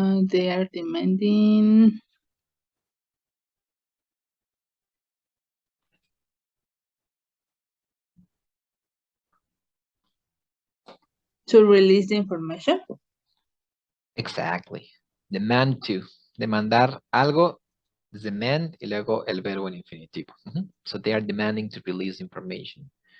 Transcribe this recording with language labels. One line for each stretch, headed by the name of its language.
English: They are demanding to release the information. Exactly. Demand to.
Spanish: Demandar algo, demand y luego el verbo en infinitivo.
English: So they are demanding to release information.